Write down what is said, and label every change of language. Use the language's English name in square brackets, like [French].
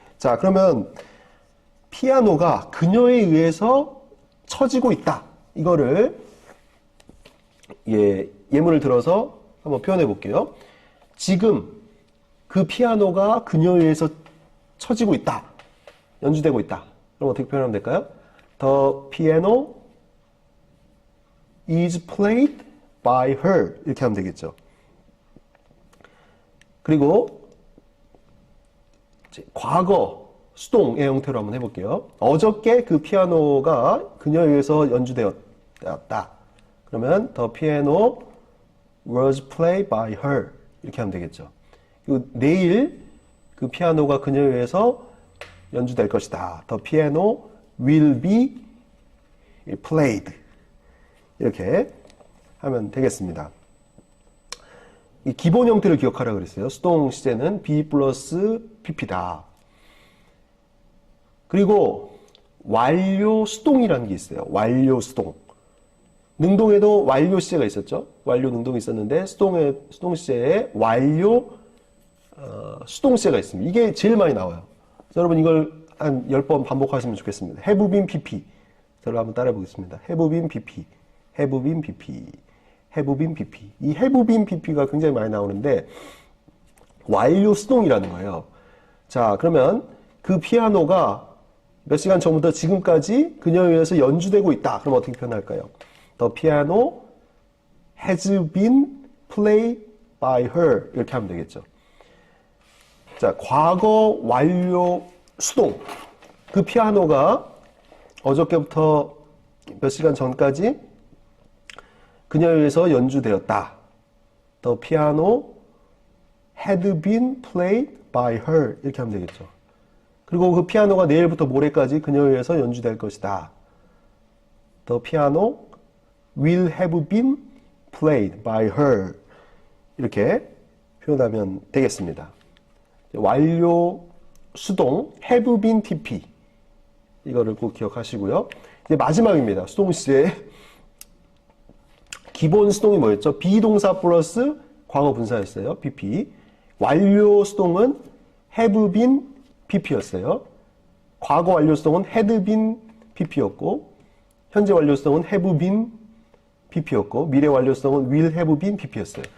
[Korean] 자, 그러면 피아노가 그녀에 의해서 쳐지고 있다. 이거를 예문을 들어서 한번 표현해 볼게요. 지금 그 피아노가 그녀에 의해서 쳐지고 있다. 연주되고 있다. 그럼 어떻게 표현하면 될까요? [English] The piano is played by her. [Korean] 이렇게 하면 되겠죠. 그리고 과거 수동의 형태로 한번 해볼게요. 어저께 그 피아노가 그녀에 의해서 연주되었다. 그러면 [English] the piano was played by her. [Korean] 이렇게 하면 되겠죠. 그리고 내일 그 피아노가 그녀에 의해서 연주될 것이다. [English] The piano will be played. [Korean] 이렇게 하면 되겠습니다. 이 기본 형태를 기억하라 그랬어요. 수동 시제는 be 플러스 pp다. 그리고 완료 수동이라는 게 있어요. 완료 수동. 능동에도 완료 시제가 있었죠. 완료 능동이 있었는데 수동 시제에 완료 수동 시제가 있습니다. 이게 제일 많이 나와요. 여러분 이걸 한 10번 반복하시면 좋겠습니다. [English] have been pp. [Korean] 저를 한번 따라해 보겠습니다. [English] have been pp. have been pp. have been pp. [Korean] 이 have been pp가 굉장히 많이 나오는데 완료 수동이라는 거예요. 자, 그러면 그 피아노가 몇 시간 전부터 지금까지 그녀에 의해서 연주되고 있다. 그럼 어떻게 표현할까요? [English] The piano has been played by her. [Korean] 이렇게 하면 되겠죠. 자, 과거 완료 수동. 그 피아노가 어저께부터 몇 시간 전까지 그녀에 의해서 연주되었다. [English] The piano had been played by her. [Korean] 이렇게 하면 되겠죠. 그리고 그 피아노가 내일부터 모레까지 그녀에 의해서 연주될 것이다. [English] The piano will have been played by her. [Korean] 이렇게 표현하면 되겠습니다. [English] 완료 수동 have been pp. [Korean] 이거를 꼭 기억하시고요. 이제 마지막입니다. 수동 시제. 기본 수동이 뭐였죠? 비동사 플러스 과거 분사였어요. pp. 완료 수동은 have been pp였어요. 과거 완료 수동은 had been pp였고 현재 완료 수동은 have been pp였고 미래 완료 수동은 will have been pp였어요.